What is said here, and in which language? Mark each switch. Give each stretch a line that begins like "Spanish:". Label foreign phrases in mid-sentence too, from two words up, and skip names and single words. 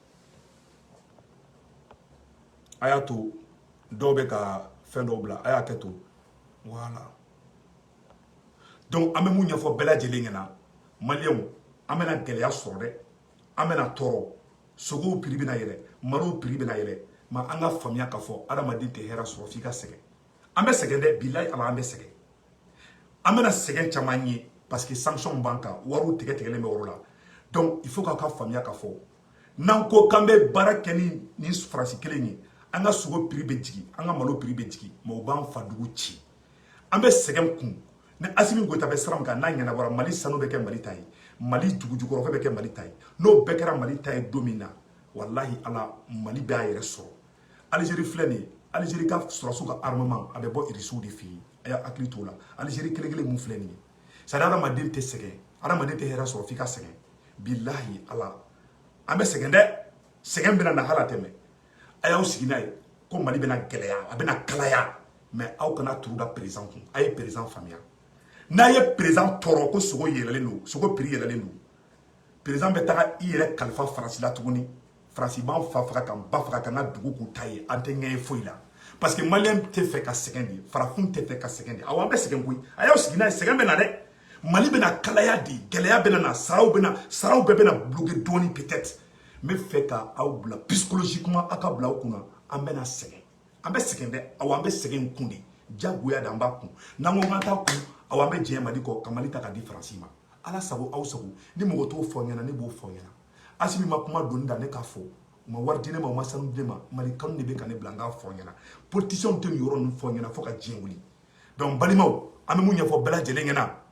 Bambara: a y'a to dɔw bɛ ka fɛn dɔw bila a y'a kɛ to
French: voilà donc
Bambara: an bɛ mun ɲɛfɔ bɛɛ lajɛlen ɲɛna maliyɛnw an bɛna gɛlɛya sɔrɔ dɛ an bɛna tɔɔrɔ sogow prix bɛna yɛlɛ marow prix bɛna yɛlɛ mais an ka faamuya k'a fɔ adamaden tɛ hɛrɛ sɔrɔ f'i ka sɛgɛn an bɛ sɛgɛn dɛ bilahi ala an bɛ sɛgɛn an bɛna sɛgɛn caman ye
French: parce que
Bambara: sanction b'an kan wariw tigɛlen bɛ yɔrɔ la
French: donc il faut
Bambara: k'aw ka faamuya k'a fɔ n'an ko k'an bɛ baara kɛ ni faransi kelen ye an ka sogo prix bɛ jigin an ka malo prix bɛ jigin mais u b'an fadugu ci an bɛ sɛgɛn kun ni Asimi Goïta bɛ sira min kan n'a ɲɛnabɔra Mali sanu bɛ kɛ Mali ta ye Mali dugujukɔrɔfɛ bɛ kɛ Mali ta ye n'o bɛɛ kɛra Mali ta ye don min na wallahi ala Mali bɛ a yɛrɛ sɔrɔ Algérie filɛ nin ye Algérie ka sɔrɔsiw ka armement a bɛ bɔ irisiw de fɛ yen a y'a hakili t'o la Algérie kelen mun filɛ nin ye
French: c'est à dire
Bambara: adamaden tɛ sɛgɛn adamaden tɛ hɛrɛ sɔrɔ f'i ka sɛgɛn bilahi ala an bɛ sɛgɛn dɛ sɛgɛn bɛna na hala tɛmɛ a y'aw sigi n'a ye ko Mali bɛna gɛlɛya a bɛna kalaya mais aw kana turu da président kun a ye président faamuya n'a ye président tɔɔrɔ ko sogo yɛlɛlen don sogo prix yɛlɛlen don président bɛ taga i yɛrɛ kalifa faransi la tuguni faransi b'an fa faga kan ba faga kan ka dugu k'u ta ye an tɛ ɲɛ ye foyi la
French: parce que
Bambara: maliyɛn tɛ fɛ ka sɛgɛn de farafin tɛ fɛ ka sɛgɛn de awɔ an bɛ sɛgɛn koyi a y'aw sigi n'a ye sɛgɛn bɛ na dɛ Mali bɛna kalaya de gɛlɛya bɛna na saraw bɛɛ bɛna bloquer dɔɔni peut-être n bɛ fɛ ka aw bila psychologiquement aw ka bila aw kunna an bɛna sɛgɛn an bɛ sɛgɛn dɛ awɔ an bɛ sɛgɛn kun de jagoya de an b'a kun n'an ko k'an t'a kun awɔ an bɛ jɛn Mali kɔ ka Mali ta ka di faransi ma ala sago aw sago ni mɔgɔ t'o fɔ ɲɛna ne b'o fɔ ɲɛna Asimi ma kuma doni da ne k'a fɔ u ma wari di ne ma u ma sanu di ne ma Mali kanu de bɛ ka ne bila n k'a fɔ ɲɛna politiciens tɛ nin yɔrɔ ninnu fɔ ɲɛna fo ka diɲɛ wuli donc balimaw an bɛ mun ɲɛfɔ bɛɛ lajɛlen ɲɛna